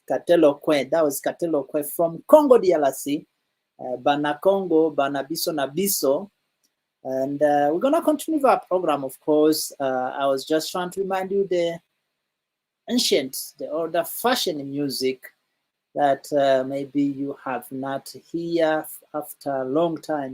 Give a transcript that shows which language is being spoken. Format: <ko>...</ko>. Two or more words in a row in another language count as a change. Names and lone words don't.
<en>That was Katelo Kwen from Congo DRC.</en> <ln>Bana Congo, Bana Biso na Biso.</ln> <en>And we're going to continue with our program, of course. I was just trying to remind you the older fashioned music that maybe you have not heard after a long time.</en>